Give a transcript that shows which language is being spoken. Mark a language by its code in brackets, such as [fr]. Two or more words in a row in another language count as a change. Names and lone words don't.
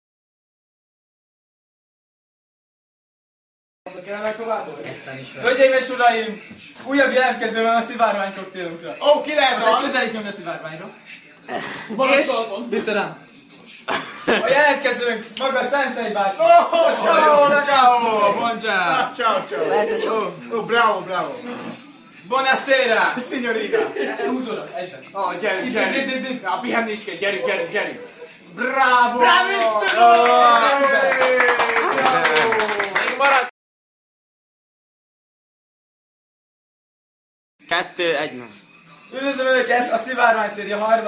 [hu] Hölgyeim és uraim! Újabb jelentkező van a szivárvány koktélunkra. Ki lehet az? Közelít nyomni a szivárványra. És vissza rám. A jelentkezőnk maga Sensei bácsi. [it] Ciao! Buongiorno! Ciao! Bravo! Buonasera, signorina! [hu] Húzóra, egyben. Gyerünk! Pihenni is kell, gyerünk! [it] Bravo! Bravissimo! [hu] Marad! 2-1. Üdvözlöm Önöket a Szivárvány széria 3.